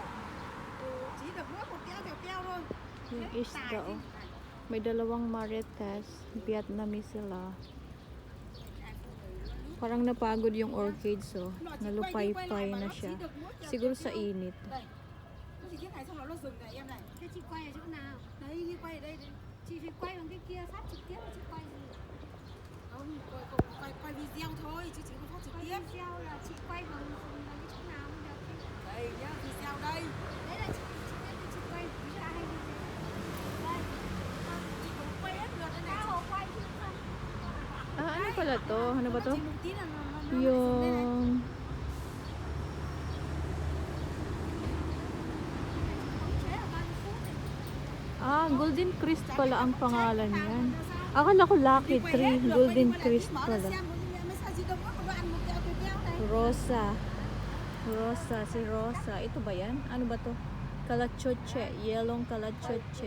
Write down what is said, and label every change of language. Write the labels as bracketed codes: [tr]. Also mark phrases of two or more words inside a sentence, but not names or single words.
[vi] Chỉ được mỗi một keo thôi. [tl] Yung isda, oh. May dalawang marites. Vietnamese sila. Parang napagod yung orchids, oh. Nalupay-pay na siya. Siguro sa init. [vi] Đây. Nó chỉ cái này xong nó dừng này em này. Thế chị quay ở chỗ nào? Đấy, như quay ở đây. Chị phải quay bằng cái kia phát trực tiếp là chị quay gì? Không, quay video thôi chứ chị không phát trực Quay tiếp. video là chị quay bằng cái chỗ nào cũng được. Đây nhá, video đây. Đấy là chị biết là chị quay ví dụ hay như thế. Đây. Chị cũng quay hết lượt đây này. Tao hồ quay chứ không? [tl] Ah, ano pala to? Ano ba to? [vi] Chị một tí là nó dừng đây này. [tl] Yung... [vi] Chế là 30 phút này. [tl] Ah, Golden Christ pala ang pangalan niyan. Akala ko Lucky Tree. Golden Christ pala. Rosa. Rosa. Si Rosa. Ito ba yan? Ano ba to? Kalachoche. Yellow kalachoche.